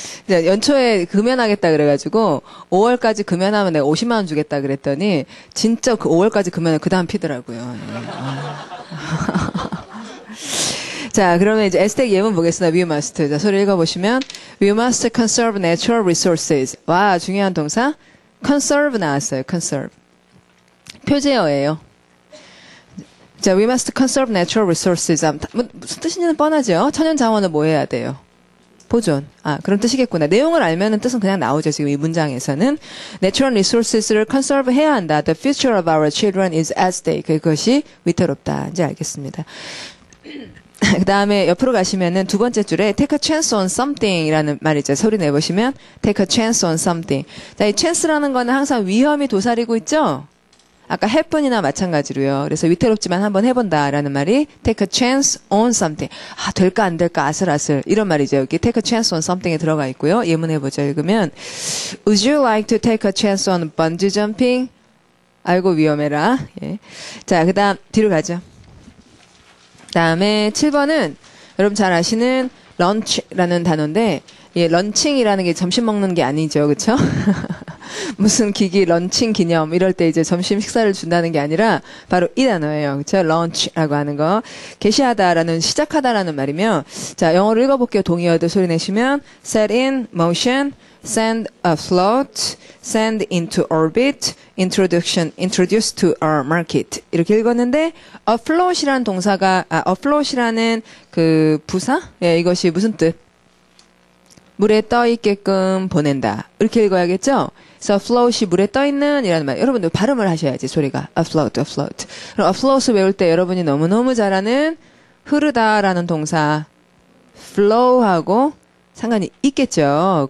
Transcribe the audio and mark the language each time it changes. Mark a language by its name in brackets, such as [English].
[Korean] 연초에 금연하겠다 그래가지고 5월까지 금연하면 내가 50만 원 주겠다 그랬더니 진짜 그 5월까지 금연을 그 다음 피더라고요. 자, 그러면 이제 에스텍 예문 보겠습니다. [English] We must. [Korean] 자, 소리 읽어보시면 [English] We must conserve natural resources. [Korean] 와, 중요한 동사. conserve 나왔어요. conserve. 표제어예요. [English] 자, we must conserve natural resources. [Korean] 무슨 뜻인지는 뻔하죠. 천연 자원을 뭐 해야 돼요? 보존. 그런 뜻이겠구나. 내용을 알면은 뜻은 그냥 나오죠. 지금 이 문장에서는. Natural resources를 conserve 해야 한다. [English] The future of our children is at stake. [Korean] 그것이 위태롭다. 이제 알겠습니다. 그 다음에 옆으로 가시면은 두 번째 줄에 [English] take a chance on something [Korean] 이라는 말이죠. 소리 내보시면 [English] take a chance on something. [Korean] 자, 이 chance라는 거는 항상 위험이 도사리고 있죠? 아까 happen이나 마찬가지로요. 그래서 위태롭지만 한번 해본다라는 말이 [English] take a chance on something. [Korean] 될까 안 될까 아슬아슬 이런 말이죠. 여기 [English] take a chance on something [Korean] 에 들어가 있고요. 예문 해보죠. 읽으면 [English] Would you like to take a chance on bungee jumping? [Korean] 아이고 위험해라. 예. 자, 그 다음 뒤로 가죠. 다음에 7번은 여러분 잘 아시는 런치라는 단어인데 예, 런칭이라는 게 점심 먹는 게 아니죠. 그렇죠? 무슨 기기 런칭 기념 이럴 때 이제 점심 식사를 준다는 게 아니라 바로 이 단어예요. 그렇죠? 런치라고 하는 거. 개시하다라는 시작하다라는 말이며 자, 영어로 읽어볼게요. 동의어들 소리 내시면 [English] set in motion, send afloat, send into orbit, introduce to our market. [Korean] 이렇게 읽었는데 afloat이라는 동사가 afloat이라는 그 부사? 예, 이것이 무슨 뜻? 물에 떠 있게끔 보낸다. 이렇게 읽어야겠죠? 그래서 float이 물에 떠 있는 이라는 말. 여러분들 발음을 하셔야지 소리가 afloat, afloat. 그럼 afloat 외울 때 여러분이 너무너무 잘하는 흐르다라는 동사 flow하고 상관이 있겠죠.